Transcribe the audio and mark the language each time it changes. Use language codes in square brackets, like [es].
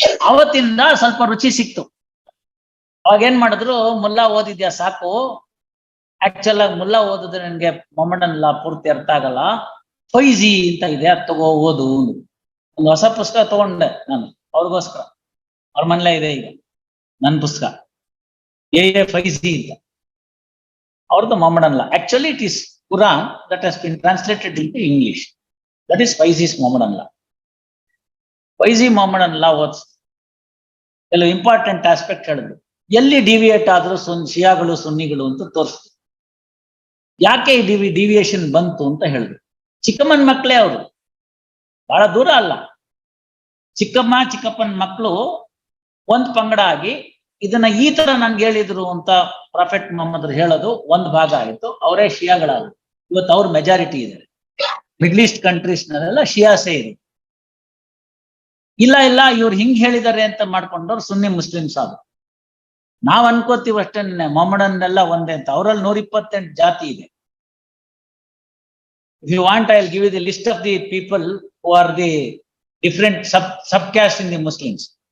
[kn] ಅವತ್ತಿಂದ ಸ್ವಲ್ಪ ರುಚಿ ಸಿಕ್ತು. ಅವಾಗ ಏನ್ ಮಾಡಿದ್ರು, ಮುಲ್ಲಾ ಓದಿದ್ಯಾ ಸಾಕು, ಆಕ್ಚುಲ್ ಆಗಿ ಮುಲ್ಲಾ ಓದಿದ್ರೆ ನನಗೆ ಮೊಹಮ್ಮಡನ್ ಲಾ ಪೂರ್ತಿ ಅರ್ಥ ಆಗಲ್ಲ, ಫೈಜಿ ಅಂತ ಇದೆ, ಅದು ತಗೋ ಓದು. ಒಂದು ಹೊಸ ಪುಸ್ತಕ ತಗೊಂಡೆ ನಾನು ಅವ್ರಿಗೋಸ್ಕರ. ಅವ್ರ ಮನೇಲೇ ಇದೆ ಈಗ ನನ್ನ ಪುಸ್ತಕ, ಫೈಜಿ ಅಂತ. ಅವ್ರದ್ದು ಮೊಹಮ್ಮಡನ್ ಲಾ. [en] Actually it is Quran that has been translated into English. That is Faizi's Mohammedan law. Faizi Mohammedan law was [kn] ಕೆಲವು ಇಂಪಾರ್ಟೆಂಟ್ ಆಸ್ಪೆಕ್ಟ್ ಹೇಳಿದ್ರು. ಎಲ್ಲಿ ಡಿವಿಯೇಟ್ ಆದ್ರೂ ಶಿಯಾಗಳು ಸುನ್ನಿಗಳು ಅಂತ ತೋರಿಸ್ತು. ಯಾಕೆ ಈ ಡಿವಿಯೇಷನ್ ಬಂತು ಅಂತ ಹೇಳಿದ್ರು. ಚಿಕ್ಕಮ್ಮನ ಮಕ್ಕಳೇ ಅವರು, ಬಹಳ ದೂರ ಅಲ್ಲ. ಚಿಕ್ಕಪ್ಪನ ಮಕ್ಕಳು ಒಂದ್ ಪಂಗಡ ಆಗಿ ಇದನ್ನ ಈ ತರ ನನ್ಗೆ ಹೇಳಿದ್ರು ಅಂತ ಪ್ರಾಫೆಟ್ ಮೊಹಮ್ಮದ್ ಹೇಳೋದು ಒಂದ್ ಭಾಗ ಆಯ್ತು. ಅವರೇ ಶಿಯಾಗಳಾದ್ರು. ಇವತ್ತು ಅವ್ರ ಮೆಜಾರಿಟಿ ಇದೆ. ಮಿಡ್ಲ್ ಈಸ್ಟ್ ಕಂಟ್ರೀಸ್ ನಲ್ಲೆಲ್ಲ ಶಿಯಾಸೇ ಇದೆ. ಇಲ್ಲ ಇವ್ರು ಹಿಂಗ್ ಹೇಳಿದ್ದಾರೆ ಅಂತ ಮಾಡ್ಕೊಂಡವ್ರು ಸುನ್ನಿ ಮುಸ್ಲಿಮ್ಸ್ ಆದ್ರು. ನಾವ್ ಅನ್ಕೋತೀವಿ ಅಷ್ಟೇ, ಮೊಹಮ್ಮಡನ್ ಎಲ್ಲ ಒಂದೇ ಅಂತ. ಅವರಲ್ಲಿ 128 ಜಾತಿ ಇದೆ. [en] If you want, I'll give you the list of the people who are the different subcaste in the Muslims.